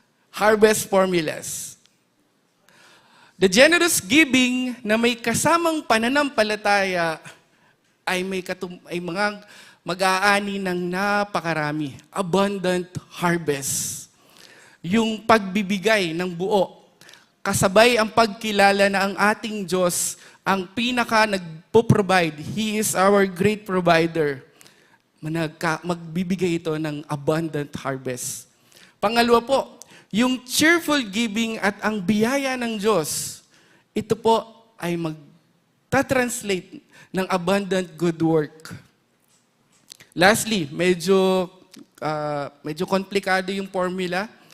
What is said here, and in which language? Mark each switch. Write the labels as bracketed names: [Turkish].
[English] Harvest formulas. The generous giving [Filipino] na may kasamang pananampalataya ay mga mag-aani ng napakarami. [English] Abundant harvest. [Filipino] Yung pagbibigay ng buo. Kasabay ang pagkilala na ang ating Diyos ang pinaka nagpo-provide. [English] He is our great provider. [Filipino] Magbibigay ito ng [English] abundant harvest. [Filipino] Pangalawa po, yung cheerful giving at ang biyaya ng Diyos, ito po ay ta-translate ng [English] abundant good work. [Filipino] Lastly, medyo komplikado yung formula.